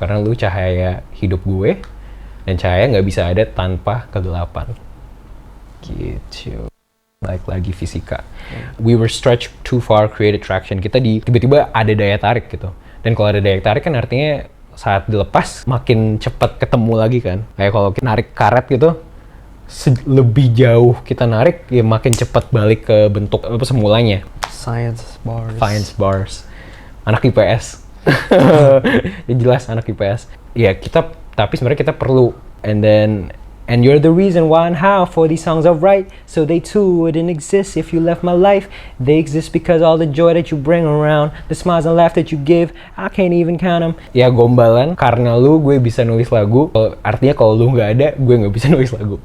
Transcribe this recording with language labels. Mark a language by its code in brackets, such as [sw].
[id] Karena lu cahaya hidup gue, dan cahaya nggak bisa ada tanpa kegelapan. Gitu. Baik lagi fisika. [en] We were stretched too far, create attraction. [id] Kita tiba-tiba ada daya tarik gitu. Dan kalau ada daya tarik kan artinya saat dilepas makin cepat ketemu lagi kan. Kayak kalau kita narik karet gitu, lebih jauh kita narik ya makin cepat balik ke bentuk apa semulanya. [en] Science bars. [id] Anak IPS. Ya jelas anak IPS. Ya kita, tapi sebenarnya kita perlu. [en] And you're the reason why and how for these songs are right. So they too wouldn't exist if you left my life. They exist because all the joy that you bring around, the smiles and laugh that you give, I can't even count them. [id] Ya gombalan, karena lu gue bisa nulis lagu. Artinya kalau lu nggak ada, gue nggak bisa nulis lagu.